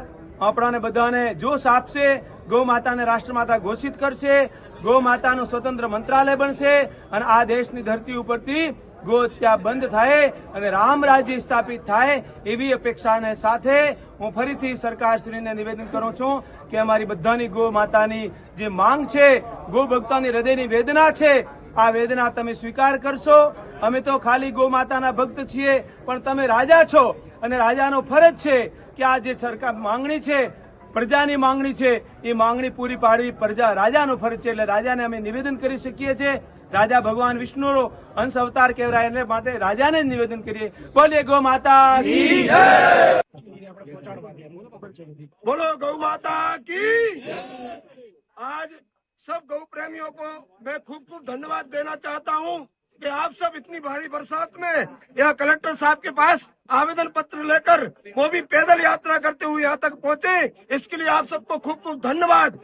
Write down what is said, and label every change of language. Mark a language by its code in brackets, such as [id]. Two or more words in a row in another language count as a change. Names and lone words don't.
[gu] આપણાને બધાને જોશ આપશે, ગૌ માતાને રાષ્ટ્રમાતા ઘોષિત કરશે, ગૌ માતાનું સ્વતંત્ર મંત્રાલય બનશે અને આ દેશની ધરતી ઉપરથી ગો હત્યા બંધ થાય અને રામ રાજ્ય સ્થાપિત થાય એવી અપેક્ષાને સાથે હું ફરીથી સરકારશ્રીને નિવેદન કરું છું કે અમારી બધાની ગો માતાની જે માંગ છે, ગો ભક્તોની હૃદયની વેદના છે, આ વેદના તમે સ્વીકાર કરશો। અમે તો ખાલી ગો માતાના ભક્ત છીએ, પણ તમે રાજા છો અને રાજાનો ફરજ છે કે આ જે સરકાર માંગણી છે, પ્રજાની માંગણી છે, એ માંગણી પૂરી પાડવી પ્રજા રાજાનો ફરજ છે। એટલે રાજાને અમે નિવેદન કરી શકીએ છીએ। રાજા ભગવાન વિષ્ણુનો અંશ અવતાર કહેવાય એટલે માટે રાજાને નિવેદન કરીએ। [hi] बोले गौ माता की जय। बोलो गौ माता की। आज सब गौ प्रेमियों को मैं खूब धन्यवाद देना चाहता हूँ कि आप सब इतनी भारी बरसात में यह कलेक्टर साहब के पास आवेदन पत्र लेकर वो भी पैदल यात्रा करते हुए यहाँ तक पहुँचे, इसके लिए आप सबको खूब धन्यवाद।